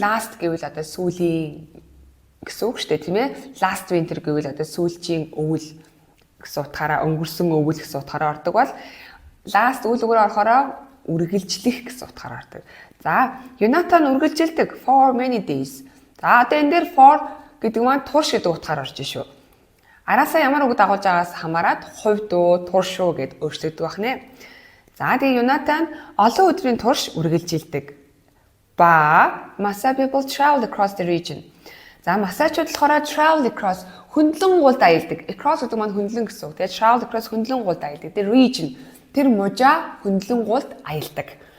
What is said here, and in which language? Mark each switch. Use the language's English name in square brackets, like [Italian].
[Mongolian] Last гэвэл одоо сүүлийн гэсэн үг шүү дээ, тийм ээ? [English] Last winter [Mongolian] гэвэл одоо сүүлчийн өвөл гэсэн утгаараа өнгөрсөн өвөл гэсэн утгаараа ордог бол last үйл үгээр орохороо үргэлжлэх гэсэн утгаараа ордог. За, Yunata нь үргэлжилдэг [English] for many days. [Mongolian] За, одоо энэ дээр for гэдэг маань турш гэдэг утгаар орж шүү. Араасаа ямар үг дагуулж байгаас хамаарат хувь дуу, турш шүү гэд өөрчлөгдөв байх нэ. За тэгээ Yunata нь олон өдрийн турш үргэлжилдэг. Ба [English] Maasai people travel across the region. [Mongolian] За Масайчууд болохоор [English] travel across [Mongolian] хөндлөн гуулд аялдаг. Across гэдэг маань хөндлөн гэсэн үг. Тэгээ [English] travel across [Mongolian] хөндлөн гуулд аялдаг. Тэр region тэр мужаа хөндлөн гуулд аялдаг.